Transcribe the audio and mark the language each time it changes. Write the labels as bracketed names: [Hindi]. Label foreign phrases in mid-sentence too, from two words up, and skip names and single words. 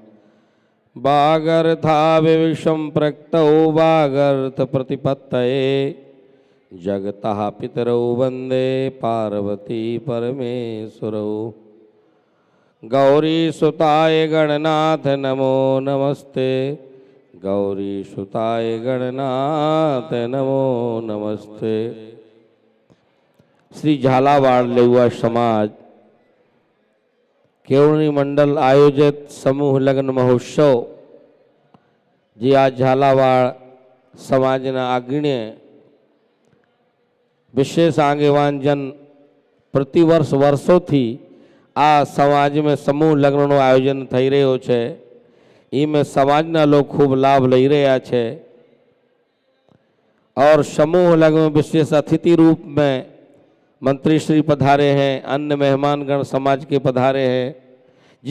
[Sanskrit] वागर्थाविविशं प्रक्तौ वागर्थ प्रतिपत्तये, जगतः पितरौ वन्दे पार्वती परमेश्वरौ। गौरी सुताय गणनाथ नमो नमस्ते, गौरी सुताय गणनाथ नमो नमस्ते। [Gujarati] શ્રી ઝાલાવાડ લેવા સમાજ કેવડી મંડળ આયોજિત સમૂહ લગ્ન મહોત્સવ જે આ ઝાલાવાડ સમાજના અગ્રણી વિશેષ આગેવાન જન પ્રતિવર્ષ વર્ષો થી આ સમાજ માં સમૂહ લગ્ન આયોજન થઈ રહ્યો છે। એમાં સમાજના લોકો ખૂબ લાભ લઈ રહ્યા છે [Hindi] और समूह लग्न में विशेष अतिथि रूप में मंत्री श्री पधारे हैं, अन्य मेहमानगण समाज के पधारे हैं।